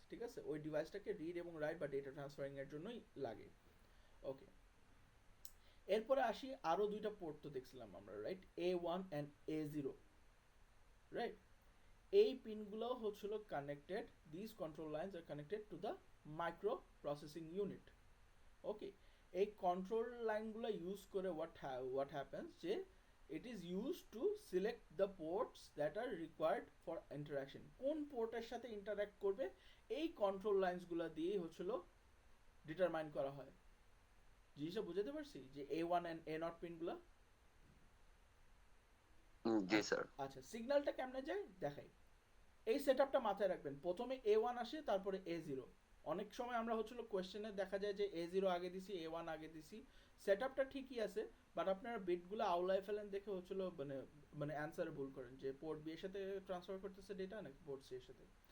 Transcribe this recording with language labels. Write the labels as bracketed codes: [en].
[bn] ঠিক আছে, ওই ডিভাইসটাকে রিড এবং রাইট বা ডেটা ট্রান্সফারিং এর জন্যই লাগে। ওকে, এরপরে আসি আরো দুইটা পোর্ট তো দেখছিলাম আমরা, right? [en] A1 and A0, right? [bn] এই পিনগুলো হচ্ছিল [en] Connected, this control lines are connected to the micro processing unit. Okay, [bn] এই কন্ট্রোল লাইনগুলো ইউজ করে [en] what happens যে it is used to select the ports that are required for interaction। [bn] কোন পোর্টের সাথে interact করবে এই কন্ট্রোল লাইনসগুলো দিয়ে হচ্ছিল ডিটারমাইন করা হয়। জিনিসটা বুঝতে পারছি যে A1 and A0 পিনগুলো? G sir. আচ্ছা, সিগন্যালটা কেমনে যায় দেখাই। এই সেটআপটা মাথায় রাখবেন, প্রথমে A1 আসে তারপরে A0। অনেক সময় আমরা হচ্ছিল কোশ্চেনে দেখা যায় যে A0 আগে দিছি A1 আগে দিছি, সেটআপটা ঠিকই আছে, বাট আপনারা বিটগুলো আউলায় ফেলেন দেখে হচ্ছিল মানে অ্যান্সারে ভুল করেন, যে পোর্ট বি এর সাথে ট্রান্সফার করতেছে ডেটা নাকি পোর্ট সি এর সাথে।